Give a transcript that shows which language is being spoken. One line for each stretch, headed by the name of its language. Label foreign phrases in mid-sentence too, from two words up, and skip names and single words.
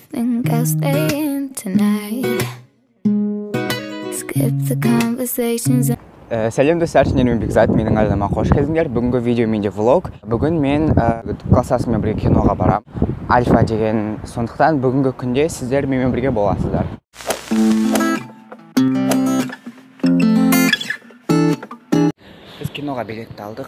English: Think I'll stay in tonight. Skip the conversations.
Kazakh: Сәлем достар, мен Бекзат, менің арнама қош келдіңдер. Бүгінгі видео менде влог. Бүгін мен классасыммен бірге киноға барам. Альфа деген. Сондықтан бүгінгі күнде сіздер менімен бірге боласыздар. Біз киноға билетті алдық.